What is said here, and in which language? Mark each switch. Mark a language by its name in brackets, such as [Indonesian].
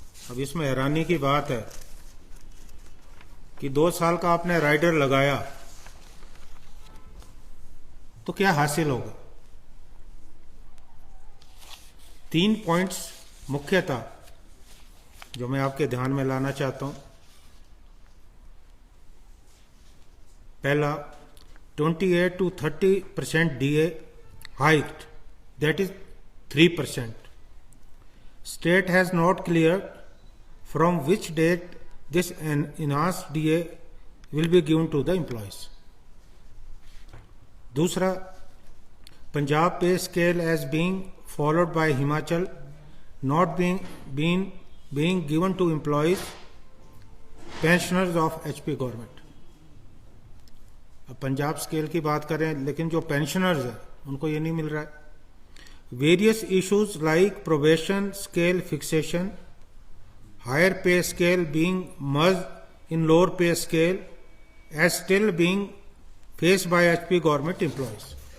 [Hindi] अब इसमें हैरानी की बात है कि 2 साल का आपने राइडर लगाया तो क्या हासिल होगा। 3 पॉइंट्स मुख्यतः जो मैं आपके ध्यान में लाना चाहता हूं। पहला, [English] 28 to 30% DA hiked, that is 3%. State has not cleared from which date this enhanced DA will be given to the employees. [Hindi] दूसरा, [English] Punjab pay scale as being followed by Himachal not being given to employees, pensioners of HP government. [Hindi] अब Punjab scale की बात करें, लेकिन जो pensioners हैं उनको ये नहीं मिल रहा है. [English] Various issues like probation scale fixation, higher pay scale being merged in lower pay scale as still being faced by HP government employees.